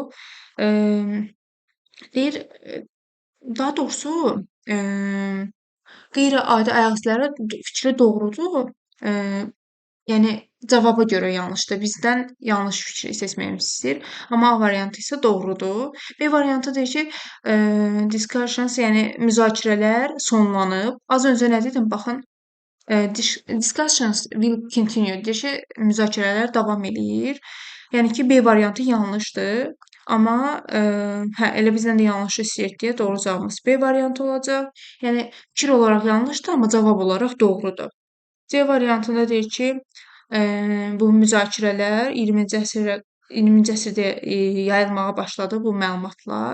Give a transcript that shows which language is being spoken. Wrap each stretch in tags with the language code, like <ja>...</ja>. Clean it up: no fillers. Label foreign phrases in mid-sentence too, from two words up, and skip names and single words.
<az>Deyir, daha doğrusu qeyri-adi ayaq izləri fikri doğrudur. Yəni cavaba görə yanlışdır. Bizdən yanlış fikri seçməyimizi istəyir. Amma A variantı isə doğrudur. B variantı deyir ki, discussions, yəni müzakirələr sonlanıb. Az öncə nə dedim? Baxın,</az> <en>discussions will continue.</en> <az>Deyir ki, müzakirələr davam eləyir. Yəni ki, B variantı yanlışdır. Amma hə, elə bizdən də yanlış istəyir deyə doğru cavabımız B variantı olacaq. Yəni fikir olaraq yanlışdır, amma cavab olaraq doğrudur. C variantında deyir ki, bu müzakirələr 20-ci əsrdə yayılmağa başladı bu məlumatlar.</az>